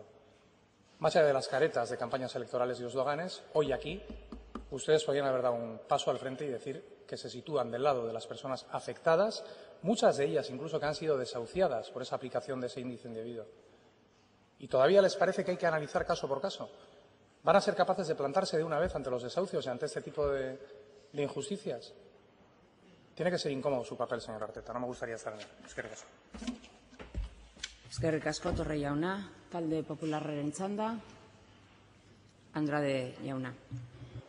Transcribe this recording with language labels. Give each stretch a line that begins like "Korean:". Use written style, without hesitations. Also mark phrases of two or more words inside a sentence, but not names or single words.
Spanish: Más allá de las caretas de campañas electorales y eslóganes, hoy aquí ustedes podrían haber dado un paso al frente y decir que se sitúan del lado de las personas afectadas, muchas de ellas incluso que han sido desahuciadas por esa aplicación de ese índice indebido. ¿Y todavía les parece que hay que analizar caso por caso? ¿Van a ser capaces de plantarse de una vez ante los desahucios y ante este tipo de injusticias? Tiene que ser incómodo su papel, señor Arteta. No me gustaría estar en él.
Basque: Eskerrik asko. Eskerrik asko, Torre jauna. Talde Popularraren txanda, Andrade jauna.